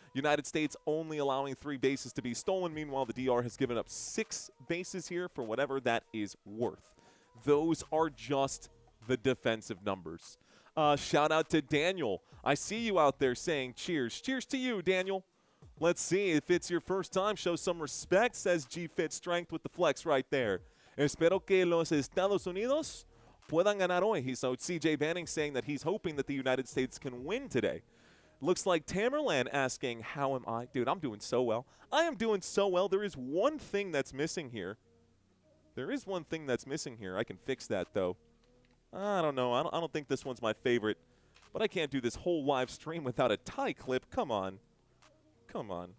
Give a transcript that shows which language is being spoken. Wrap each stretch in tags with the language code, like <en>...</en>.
<en>United States only allowing 3 bases to be stolen. Meanwhile, the DR has given up 6 bases here for whatever that is worth. Those are just the defensive numbers. Shout out to Daniel. I see you out there saying cheers. Cheers to you, Daniel. Let's see if it's your first time. Show some respect, says G-Fit Strength with the flex right there.</en> <es>Espero que los Estados Unidos puedan ganar hoy.</es> <en>So CJ Banning saying that he's hoping that the United States can win today. Looks like Tamerlan asking, how am I? Dude, I'm doing so well. I am doing so well. There is one thing that's missing here. There is one thing that's missing here. I can fix that, though. I don't know. I don't think this one's my favorite. But I can't do this whole live stream without a tie clip. Come on. Come on.</en>